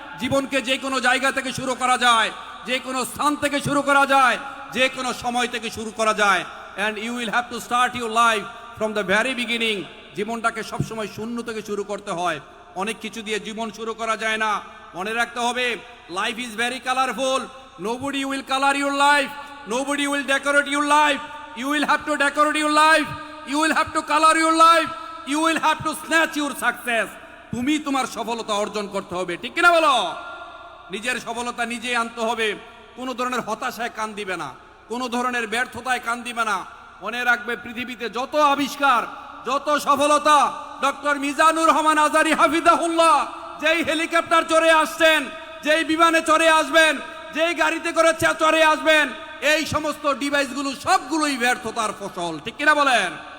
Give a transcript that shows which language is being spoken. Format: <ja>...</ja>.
<bn>জীবনকে যে কোনো জায়গা থেকে শুরু করা যায়, যে কোনো স্থান থেকে শুরু করা যায়, যে কোনো সময় থেকে শুরু করা যায়।</bn> <en>And you will have to start your life from the very beginning.</en> <bn>জীবনটাকে সবসময় শূন্য থেকে শুরু করতে হয়, অনেক কিছু দিয়ে জীবন শুরু করা যায় না। মনে রাখতে হবে,</bn> <en>Life is very colourful. Nobody will color your life. Nobody will decorate your life. You will have to decorate your life. You will have to color your life. You will have to snatch your success.</en> <bn>তুমি তোমার সফলতা অর্জন করতে হবে, ঠিক কিনা বলো? নিজের সফলতা নিজেই আনতে হবে। কোনো ধরনের হতাশায় কান দিবে না, কোনো ধরনের ব্যর্থতায় কান দিবে না। মনে রাখবে, পৃথিবীতে যত আবিষ্কার, যত সফলতা, ডক্টর মিজানুর রহমান আজারি হাফিজাহুল্লাহ যেই হেলিকপ্টার চড়ে আসছেন, যেই বিমানে চড়ে আসবেন, যেই গাড়িতে করে চড়ে আসবেন, এই সমস্ত ডিভাইসগুলো সবগুলোই ব্যর্থতার ফসল, ঠিক কিনা বলেন?</bn>